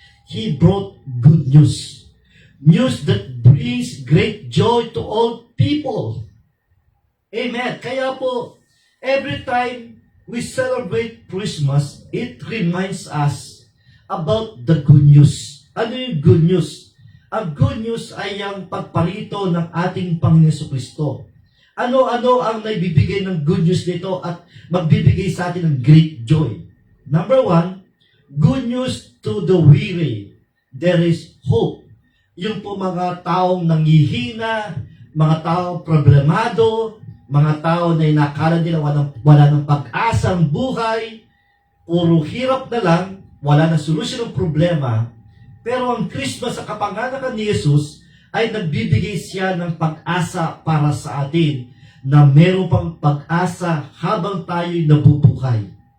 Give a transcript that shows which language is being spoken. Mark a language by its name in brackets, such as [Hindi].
[English] He brought good news. News that brings great joy to all people. Amen. [Filipino] Kaya po, [English] every time we celebrate Christmas, it reminds us about the good news. [Filipino] Ano yung good news? Ang good news ay ang pagparito ng ating Panginoon Jesucristo. Ano-ano ang naibibigay ng good news nito at magbibigay sa atin ng [English] great joy? Number one, good news to the weary. There is hope. [Filipino] Yung po mga taong nanghihina, mga taong problemado, mga tao na inakala nila wala ng pag-asa ang buhay, puro hirap na lang, wala na solusyon ng problema. Pero ang Christmas sa kapanganakan ni Jesus ay nagbibigay siya ng pag-asa para sa atin na meron pang pag-asa habang tayo'y nabubuhay.